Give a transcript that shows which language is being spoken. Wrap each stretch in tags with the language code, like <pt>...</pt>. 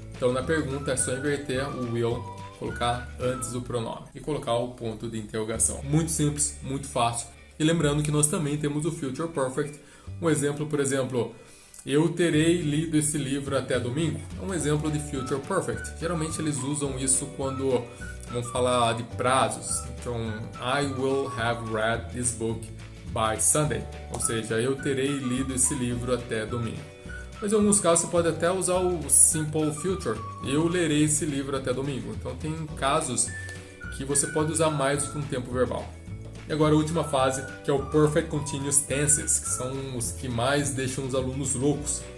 <pt>Então na pergunta é só inverter o will, colocar antes do pronome e colocar o ponto de interrogação. Muito simples, muito fácil. E lembrando que nós também temos o Future Perfect. Um exemplo, por exemplo, eu terei lido esse livro até domingo. É um exemplo de Future Perfect. Geralmente eles usam isso quando vão falar de prazos.</pt> <en>Então, I will have read this book by Sunday.</en> <pt>Ou seja, eu terei lido esse livro até domingo. Mas em alguns casos você pode até usar o Simple Future. Eu lerei esse livro até domingo. Então tem casos que você pode usar mais do que um tempo verbal. E agora a última fase, que é o Perfect Continuous Tenses, que são os que mais deixam os alunos loucos.</pt>